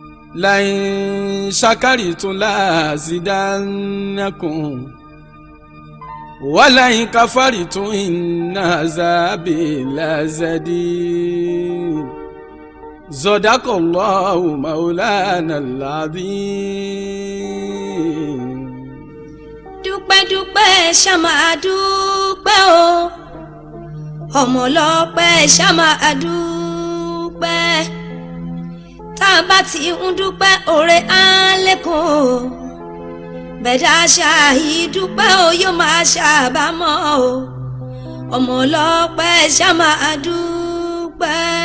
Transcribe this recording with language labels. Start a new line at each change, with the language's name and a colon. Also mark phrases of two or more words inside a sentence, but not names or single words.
Arabic: لئن شكرتم لأزيدنكم ولئن كفرتم إن عذابي لشديد صدق الله مولانا العظيم.
Yoruba: dúpẹ́ dúpẹ́ ṣá máa dúpẹ́ o ọmọ ọlọ́pẹ́ ṣá máa dúpẹ́ tá a bá ti ń dúpẹ́ oore á lékún o bẹ̀dá ṣáàyí dúpẹ́ o yóò máa ṣàbámọ̀ o ọmọ ọlọ́pẹ́ ṣá máa dúpẹ́.